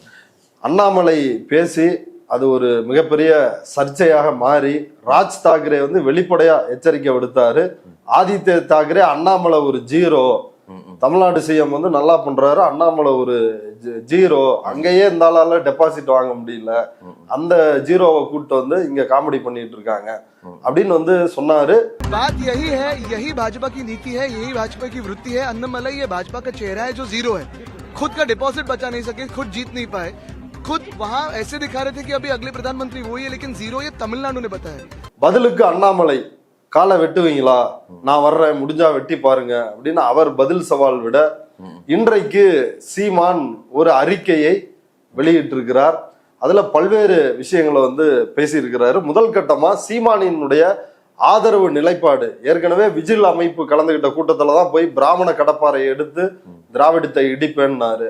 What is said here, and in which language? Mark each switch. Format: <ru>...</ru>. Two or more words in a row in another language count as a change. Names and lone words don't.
<ta>அண்ணாமலை பேசி அது ஒரு மிகப்பெரிய சர்ச்சையாக மாறி ராஜ் தாக்கரே வெளிப்படையா எச்சரிக்கை விடுத்தாரு. ஆதித்ய தாக்கரே அண்ணாமலை ஒரு ஜீரோ, தமிழ்நாடு சிஎம் நல்லா பண்றாரு, அண்ணாமலை ஒரு ஜீரோ, அங்கேயே இந்த ஆளால டெபாசிட் வாங்க முடியல, அந்த ஜீரோவை கூப்பிட்டு இங்க காமெடி பண்ணிட்டு இருக்காங்க அப்படின்னு சொன்னாரு.</ta> <hi>बात यही है, यही भाजपा की नीति है, यही भाजपा की वृत्ति है. अन्नमलाई ये भाजपा का चेहरा है जो जीरो है, खुद का डिपॉजिट बचा नहीं सके, खुद जीत नहीं पाए, खुद वहां ऐसे दिखा रहे थे कि अभी अगले प्रधानमंत्री वही है, लेकिन जीरो ये तमिलनाडु ने बताया.</hi> <ta>பதிலுக்கு அண்ணாமலை காலை வெட்டுவீங்களா, நான் வர்றேன், முடிஞ்சா வெட்டி பாருங்க அப்படின்னு அவர் பதில் சவால் விட இன்றைக்கு சீமான் ஒரு அறிக்கையை வெளியிட்டிருக்கிறார். அதுல பல்வேறு விஷயங்களை பேசியிருக்கிறாரு. முதல் கட்டமா சீமானினுடைய ஆதரவு நிலைப்பாடு, ஏற்கனவே விஜில் அமைப்பு கலந்துகிட்ட கூட்டத்துலதான் போய் பிராமண கடப்பாறை எடுத்து திராவிடத்தை இடிப்பேன்னாரு.</ta>